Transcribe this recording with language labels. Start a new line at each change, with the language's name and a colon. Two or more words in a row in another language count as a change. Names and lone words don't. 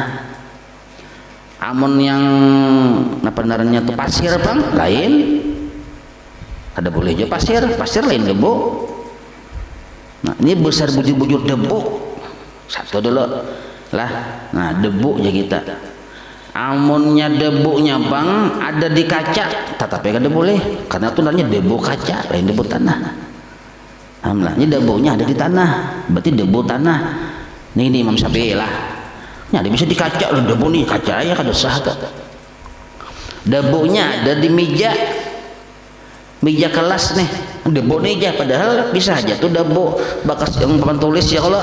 Banjar: Amun yang apa namanya tuh pasir Bang, lain kada boleh aja pasir lain debu. Nah, ini besar bujur-bujur debu. Satu dulu lah. Nah, debu aja kita. Amunnya debunya Bang ada di kaca, tetapi kada boleh karena itu namanya debu kaca, lain debu tanah. Alhamdulillah, ini debunya ada di tanah, berarti debu tanah. Nih Imam Syafi'i lah. Nah, dia bisa di kaca loh, debu nih kaca ya kada sah tuh. Debunya ada di meja kelas nih, debu nih aja, padahal bisa aja tuh debu bekas yang papan tulis ya kalau.